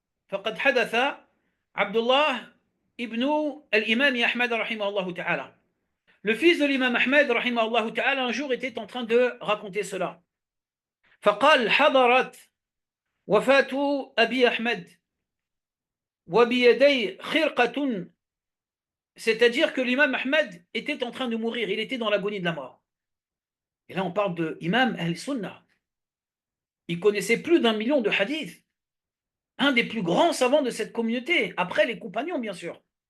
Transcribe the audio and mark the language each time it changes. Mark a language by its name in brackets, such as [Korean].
[Arabic] فقد حدث عبد الله ابن الإمام أحمد رحمه الله تعالى. [French] Le fils de l'imam Ahmed rahimahullah ta'ala un jour était en train de raconter cela. فقال حضرت وفاة أبي أحمد وبيدي خرقة. C'est-à-dire que l'imam Ahmed était en train de mourir, il était dans l'agonie de la mort. Et là on parle de imam al-Sunnah. Il connaissait plus d'1 million de hadiths. Un des plus grands savants de cette communauté, après les compagnons bien sûr.